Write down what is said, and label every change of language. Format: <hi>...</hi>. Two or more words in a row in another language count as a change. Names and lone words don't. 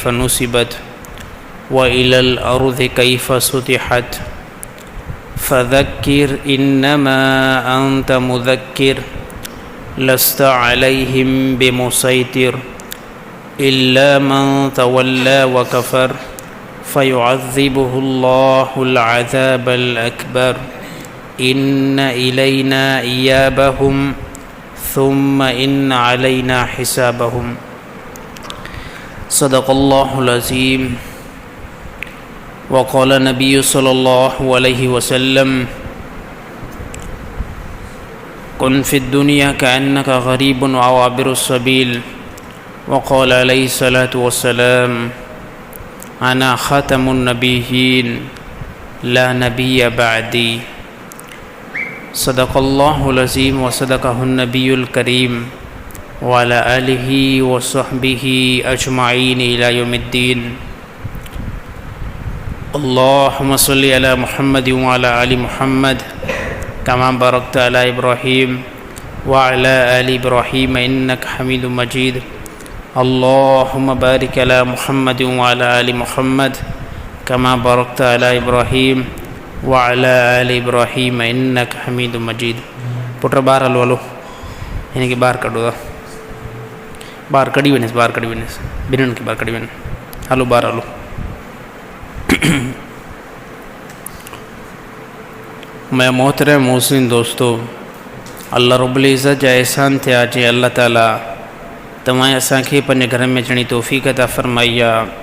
<ar>نصبت وإلى الأرض كيف سطحت فذكر إنما أنت مذكر لست عليهم بمسيطر إلا من تولى وكفر فيعذبه الله العذاب الأكبر إن إلينا إيابهم ثم إن علينا حسابهم. صدق الله العظيم. وقال النبي صلى الله عليه وسلم كن في الدنيا كأنك غريب أو عابر سبيل. وقال عليه الصلاة والسلام أنا خاتم النبيين لا نبي بعدي. صدق الله العظيم وصدق النبي الكريم وعلى آله وصحبه أجمعين إلى يوم الدين. اللهم صل على محمد وعلى آل محمد كما باركت على إبراهيم وعلى آل إبراهيم إنك حميد مجيد. اللهم بارك على محمد وعلى آل محمد كما باركت على إبراهيم وعلى آل إبراهيم إنك حميد مجيد.</ar> <sd>पुट बाहर हलो हलो हिन खे ॿाहिरि कढो था, ॿाहिरि कढी वञेसि, ॿाहिरि कढी वञेसि, ॿिन्हिनि खे ॿाहिरि कढी वञे। हलो ॿाहिरि हलो। मैं</sd> <ur>محترم مسلم دوستوں,</ur> <ar>الله رب العزة</ar> <sd>जा एहसान थिया जे अल्लाह ताला तव्हां असांखे पंहिंजे घर में अचण जी तौफ़ीक़ अता फ़रमाई आहे।</sd>